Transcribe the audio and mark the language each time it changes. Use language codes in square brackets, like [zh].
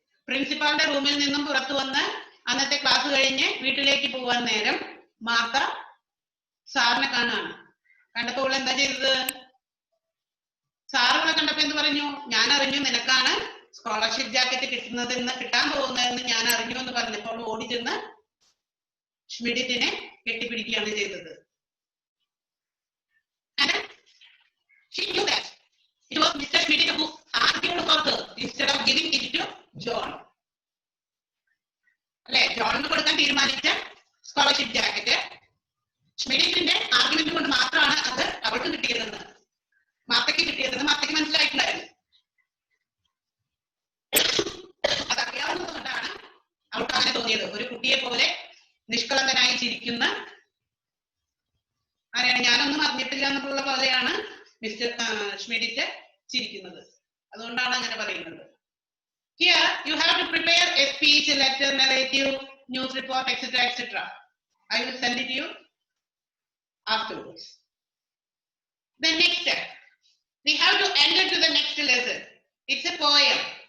[ml] പ്രിൻസിപ്പാളിന്റെ റൂമിൽ നിന്നും പുറത്തു വന്ന് അന്നത്തെ ക്ലാസ് കഴിഞ്ഞ് വീട്ടിലേക്ക് പോവാൻ നേരം മാർത്ത സാറിനെ കാണാണ്. കണ്ടപ്പോൾ എന്താ ചെയ്തത്? സാറുകളെ കണ്ടപ്പോ എന്ത് പറഞ്ഞു? ഞാൻ അറിഞ്ഞു നിനക്കാണ് സ്കോളർഷിപ്പ് ജാക്കറ്റ് കിട്ടാൻ പോകുന്നതെന്ന് ഞാൻ അറിഞ്ഞു എന്ന് പറഞ്ഞപ്പോൾ ഓടി ചെന്ന് ഷ്മിഡിറ്റിനെ കെട്ടിപ്പിടിക്കുകയാണ് ചെയ്തത്. [en] She knew that it was Mr. Schmidt who argued for her instead of giving it to John. [ml] അല്ലെ, ജോണിന് കൊടുക്കാൻ തീരുമാനിച്ച സ്കോളർഷിപ്പ് ജാക്കറ്റ് ഷ്മിഡിറ്റിന്റെ ആർഗ്യുമെന്റ് കൊണ്ട് മാത്രമാണ് അത് അവൾക്ക് കിട്ടിയതെന്ന്, മാത്തയ്ക്ക് കിട്ടിയതെന്ന് മാത്തയ്ക്ക് മനസ്സിലായിട്ടുണ്ടായിരുന്നു. അതറിയാവുന്നത് കൊണ്ടാണ് അവൾക്ക് അങ്ങനെ തോന്നിയത്. ഒരു കുട്ടിയെ പോലെ നിഷ്കളങ്കനായി ചിരിക്കുന്ന ആരെയാണ്? ഞാനൊന്നും അറിഞ്ഞിട്ടില്ല എന്നുള്ള പോലെയാണ് മിസ്റ്റർ ഷ്മിഡിറ്റ് ചിരിക്കുന്നത്. അതുകൊണ്ടാണ് അങ്ങനെ പറയുന്നത്. [en] Here you have to prepare a speech, letter, narrative, news report, etc., etc. I will send it to you afterwards. The next step, we have to enter to the next lesson. It's a poem.